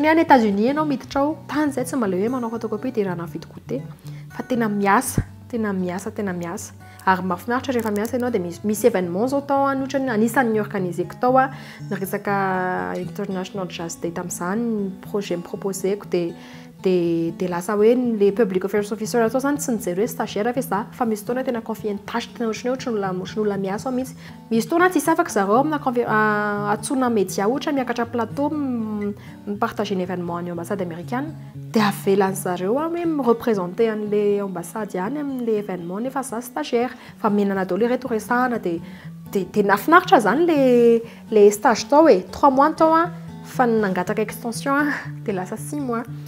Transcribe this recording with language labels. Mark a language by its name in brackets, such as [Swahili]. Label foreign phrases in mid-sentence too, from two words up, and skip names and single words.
[Malagasy] hoe any États-Unis ianao miditra ao tany zay tsy mba le hoe manao photocopie dia raha navidy goûter fa tena miasa ary mahafinaritra rehefa miasa ianao dia misy événement zao tao ohatrany anisan'ny organiseko tao ny resaka International Jazz Day tamin'izany projet miproposeko dia lasa hoe le [English] public affairs officer [Malagasy] atao zany tsy nijery hoe stagiaire fe za fa misy fotoana tena confier ny tâche tena ohatrany olona miasa ao mihitsy misy fotoana tsy afaka zareo amina atsona média ohatra miakatra plateau mipartager ny événement any [French] ambassade américaine [Malagasy] dia avelan'ny zareo hoe mireprésenter an'le ambassade any amin'le événement nefa za stagiaire fa menana daholo ireto resahana dia nafinaritra zany le stage tao 3 mois tao fa nangataka extension dia lasa 6 mois